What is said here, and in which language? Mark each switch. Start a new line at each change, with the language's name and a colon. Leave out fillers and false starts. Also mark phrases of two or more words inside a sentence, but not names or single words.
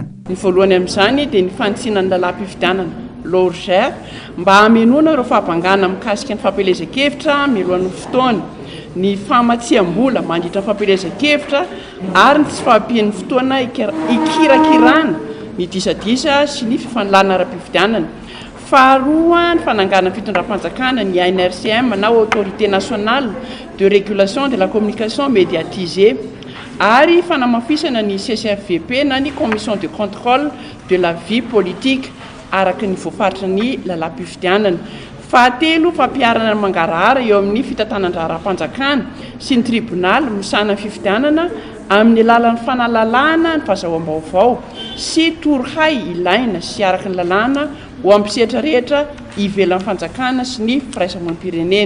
Malagasy: Ny voalohany amin'izany dia ny fanitsinan'ny lalalam-pividianana l'ORGER mba hamenoana ireo fahabangana mikasika ny fampielezan-kevitra mialohan'ny fotoana, ny famatsiam-bola mandritra fampielezan-kevitra ary ny tsy fahampian'ny fotoana ikirakirana ny disadisa sy ny fifanilana ara-pividianana. Faharoa ny fanangana fitondram-panjakana ny ANRCM na
French: Autorité nationale de régulation de la communication médiatisée
Malagasy: ary fanamafisana ny CCFVP na ny
French: commission de contrôle de la vie politique
Malagasy: araka ny voafaritra ny lalam-pividianana. Fahatelo fampiarana ny mangarahara eo amin'ny fitantanan-draharam-panjakana sy ny tribunal misana fividianana amin'ny alalan'ny fanalalana ny fahazahoam-baovao sy torohay ilaina sy araka ny lalàna ho ampisehatra rehetra ivelan'ny fanjakana sy ny firaisamonim-pirenena.